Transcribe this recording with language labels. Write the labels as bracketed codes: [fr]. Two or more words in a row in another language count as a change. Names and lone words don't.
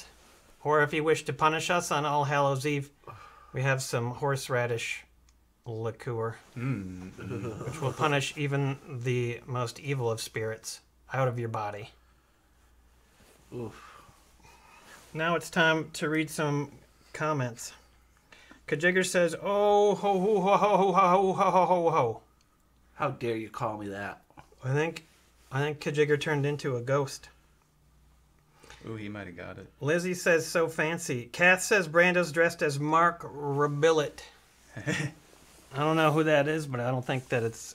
[en] Or if you wish to punish us on All Hallows Eve, we have some horseradish liqueur, which will punish even the most evil of spirits out of your body. Oof. Now it's time to read some comments. Kajigger says, "Oh ho ho ho ho ho ho ho ho ho." How dare you call me that? I think Kajigger turned into a ghost. Ooh, he might have got it. Lizzie says, "So fancy." Kath says, "Brando's dressed as Mark Rebillet." I don't know who that is, but I don't think that it's...